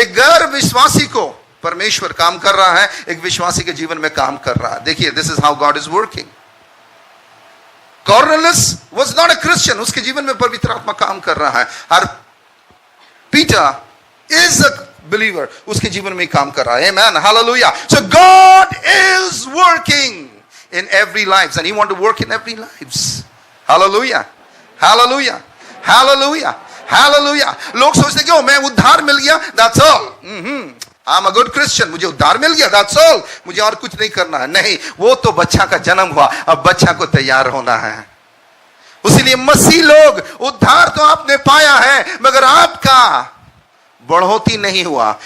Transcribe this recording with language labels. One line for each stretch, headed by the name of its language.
Hindi: एक गैर विश्वासी को परमेश्वर काम कर रहा है, एक विश्वासी के जीवन में काम कर रहा है.
English: देखिए, this is how God is working. Cornelius was not a Christian.
Hindi: उसके जीवन में पवित्र आत्मा काम कर रहा है. और पीटर
English: is a believer,
Hindi: उसके जीवन में काम कर रहा है.
English: Amen. Hallelujah. So God is working in every lives and he want to work in every lives. Hallelujah. Hallelujah. Hallelujah. Hallelujah.
Hindi: लोग सोचते कि मैं उद्धार मिल गया,
English: that's all. I'm a good Christian.
Hindi: मुझे उद्धार मिल गया,
English: that's all.
Hindi: मुझे और कुछ नहीं करना है. नहीं, वो तो बच्चा का जन्म हुआ, अब बच्चा को तैयार होना है. उसीलिए मसीह लोग, उद्धार तो आपने पाया है, मगर आपका बढ़ोती नहीं हुआ.